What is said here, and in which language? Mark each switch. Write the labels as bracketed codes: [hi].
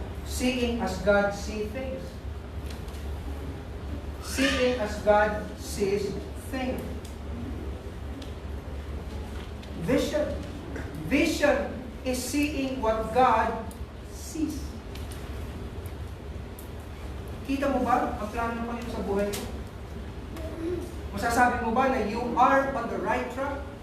[en] Seeing as God sees things. Seeing as God sees things. Vision. Vision is seeing what God sees. [tl] Kita mo ba ang plano ng Panginoon sa buhay mo? Masasabi mo ba na [en] you are on the right track?